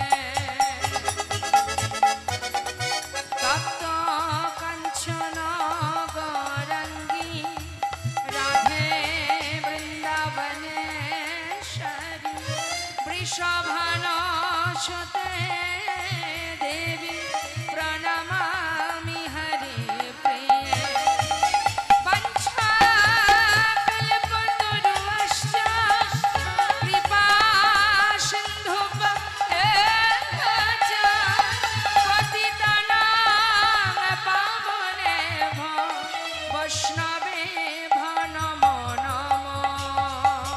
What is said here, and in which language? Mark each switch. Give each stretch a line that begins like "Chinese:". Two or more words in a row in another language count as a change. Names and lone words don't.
Sanskrit: তপ্ত কাঞ্চন গৌরাঙ্গী রাধে বৃন্দাবনেশ্বরী বৃষভানুসুতে দেবী প্রণমামি হরি প্রিয়ে वंशाकल्पतरुश्च कृपा सिन्धुभ्यश्च पतितानां पावनेभ्यो वैष्णवेभ्यो नमो नमः।